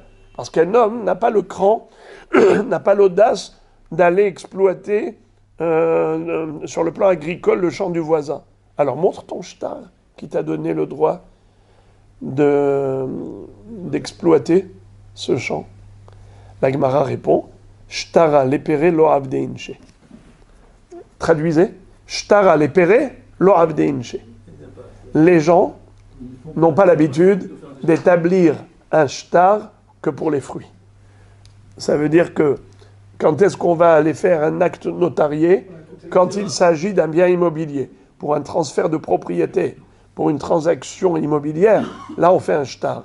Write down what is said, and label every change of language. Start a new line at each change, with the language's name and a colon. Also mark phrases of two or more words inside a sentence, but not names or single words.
French: Parce qu'un homme n'a pas le cran, n'a pas l'audace d'aller exploiter sur le plan agricole le champ du voisin. Alors montre ton shtar qui t'a donné le droit d'exploiter ce champ. La Gemara répond,
Aramaic: שטרא לפירי לא עבדי אינשי.
French: Traduisez,
Aramaic: שטרא לפירי לא עבדי אינשי.
French: Les gens n'ont pas l'habitude d'établir un shtar que pour les fruits. Ça veut dire que quand est-ce qu'on va aller faire un acte notarié? Quand il s'agit d'un bien immobilier, pour un transfert de propriété, pour une transaction immobilière, là on fait un shtar.